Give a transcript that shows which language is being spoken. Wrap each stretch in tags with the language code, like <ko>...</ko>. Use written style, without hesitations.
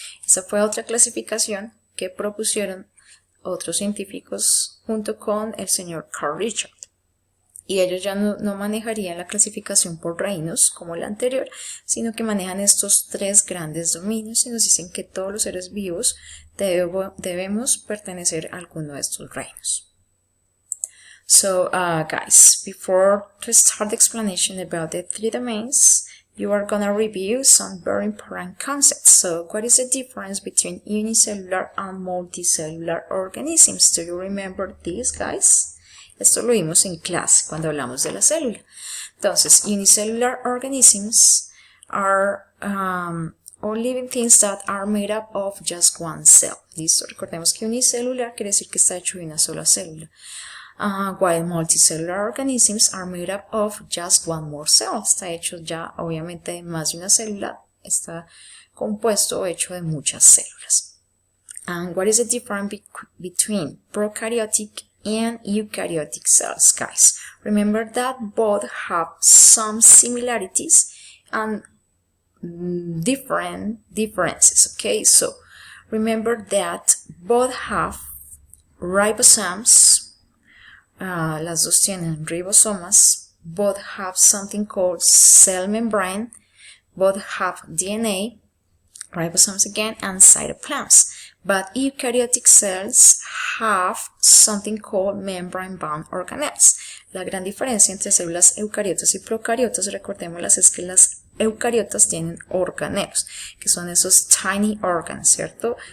<es>Esa fue otra clasificación que propusieron otros científicos junto con el señor Carl Richard. Y ellos ya no manejarían la clasificación por reinos como la anterior, sino que manejan estos tres grandes dominios y nos dicen que todos los seres vivos debemos pertenecer a alguno de estos reinos.</es> <en>So, guys, before to start the explanation about the three domains, you are gonna review some very important concepts. So, what is the difference between unicellular and multicellular organisms? Do you remember this, guys?</en> <es>Esto lo vimos en clase cuando hablamos de la célula.</es> <en>Entonces, unicellular organisms are all living things that are made up of just one cell.</en> <es>Listo, recordemos que unicelular quiere decir que está hecho de una sola célula.</es> <en>While multicellular organisms are made up of just one more cell.</en> <es>Está hecho ya obviamente de más de una célula, está compuesto o hecho de muchas células.</es> <en>And what is the difference between prokaryotic and eukaryotic cells, guys? Remember that both have some similarities and differences, okay? So remember that both have ribosomes,</en> <es>las dos tienen ribosomas,</es> <en>both have something called cell membrane, both have DNA, ribosomes again, and cytoplasm. But eukaryotic cells have something called membrane-bound organelles.</en> <es>La gran diferencia entre células eucariotas y procariotas, recordémoslas, es que las eucariotas tienen organelos, que son esos</es> <en>tiny organs,</en> <es>¿cierto?</es>